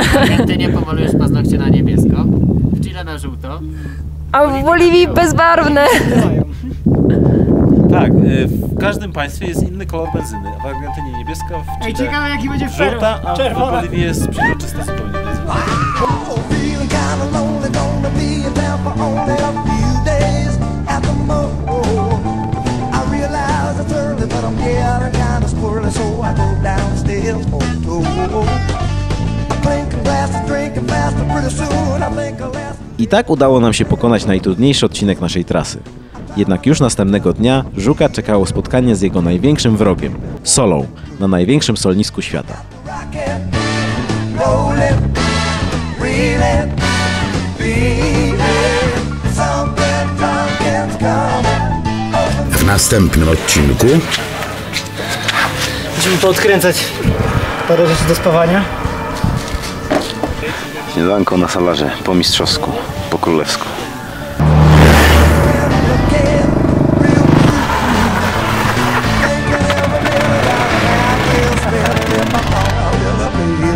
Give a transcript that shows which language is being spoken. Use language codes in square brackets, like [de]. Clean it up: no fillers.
[pl] Jak ty nie pomalujesz paznokcie na niebiesko, w Chile na żółto. A w Boliwii bezbarwne. Tak, w każdym państwie jest inny kolor benzyny. W Argentynie niebieska, w Chile ciekawe jaki będzie w żółta, a w czerwona. Boliwii jest przezroczysta zupełnie benzyna. [en] Feeling kinda lonely, gonna be down for only a few days at the most. I realize it's early, but I'm getting kinda squirrely, so I go downstairs for a tour. I'm drinking glasses, drinking faster, pretty soon I think I'll last. [pl] I tak udało nam się pokonać najtrudniejszy odcinek naszej trasy. Jednak już następnego dnia Żuka czekało spotkanie z jego największym wrogiem, solą, na największym solnisku świata. [en] Rolling, reeling, feeling, something drunk and coming. [pl] W następnym odcinku Musimy poodkręcać parę rzeczy do spawania. Śniadanko na salarze, po mistrzowsku, po królewsku. [en] Thinking every minute I have to spend in my home.